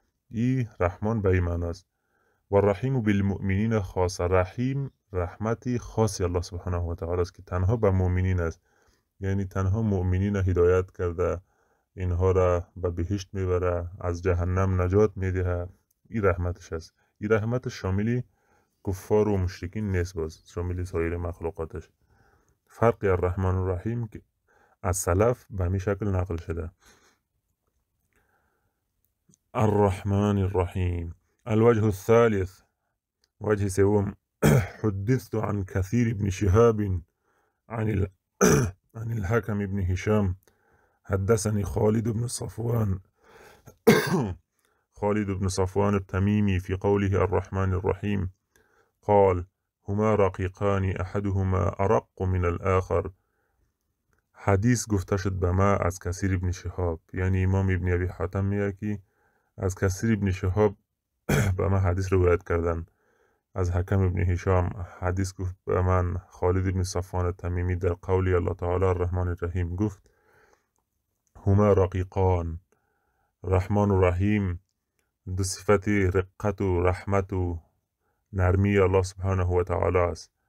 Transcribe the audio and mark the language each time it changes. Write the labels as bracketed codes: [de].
[fa] این رحمان به این معنی است. و [ar] رحیم بالمؤمنین خاصه، [fa] رحیم رحمتی خاصی الله سبحانه و تعالی است که تنها به مؤمنین است، یعنی تنها مؤمنین هدایت کرده، اینها را به بهشت میبره، از جهنم نجات میده. این رحمتش است. این رحمت شاملی کفار و مشرکین نیست، باز شامل سایر مخلوقاتش. فرق الرحمن الرحیم که از سلف به همین شکل نقل شده. [ar] الرحمن الرحیم. الوجه الثالث، [fa] وجه سوم، [ar] حدثت عن كثير بن شهاب عن عن الحكم بن هشام حدثني خالد بن صفوان خالد بن صفوان التميمي في قوله الرحمن الرحيم قال هما رقيقان احدهما ارق من الاخر. [fa] حدیث گفته شد به ما از کثیر ابن شهاب، یعنی امام ابن ابی حاتم میگه که از کثیر ابن شهاب به من حدیث روایت کردن. از حکم ابن هشام حدیث گفت به من خالد ابن صفوان التمیمی در قولی الله تعالی الرحمن الرحیم گفت [ar] هما رقیقان، [fa] رحمان و رحیم دو صفت رقت و رحمت و نرمی الله سبحانه و تعالی است.